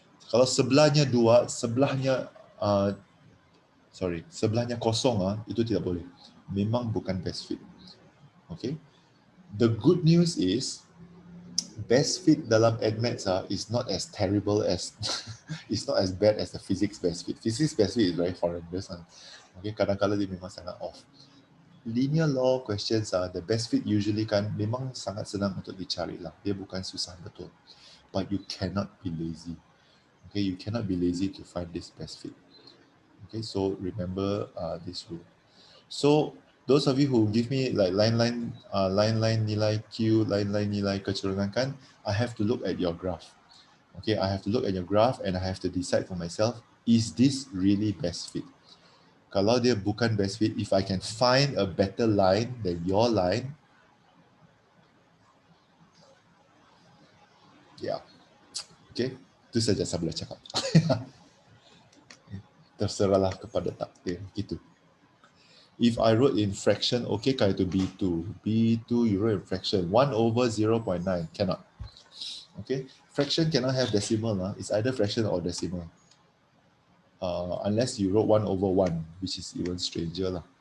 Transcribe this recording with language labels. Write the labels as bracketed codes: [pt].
[ms] Kalau sebelahnya 2, sebelahnya kosong, itu tidak boleh. Memang bukan best fit. Okay. [en] The good news is best fit [ms] dalam [en] admaths is not as terrible as it's not as bad as the physics best fit. Physics best fit is very horrendous. [ms] Okay, kadang-kadang dia memang sangat off. [en] Linear law questions the best fit usually [ms] kan memang sangat senang untuk dicari lah. Dia bukan susah betul. [en] But you cannot be lazy. Okay, you cannot be lazy to find this best fit. Okay, so remember this rule. So those of you who give me like line [ms] nilai Q, line nilai kecenderungan kan, [en] I have to look at your graph. Okay, I have to look at your graph and I have to decide for myself, is this really best fit? [ms] Kalau dia bukan [en] best fit, if I can find a better line than your line, yeah. [ms] Okay, itu saja saya boleh cakap. Terserahlah kepada takdir, gitu. [en] If I wrote in fraction, okay, [ms] kah itu [en] B2. B2 you wrote in fraction. 1 over 0.9, cannot. Okay, fraction cannot have decimal. It's either fraction or decimal. Unless you wrote 1 over 1, which is even stranger.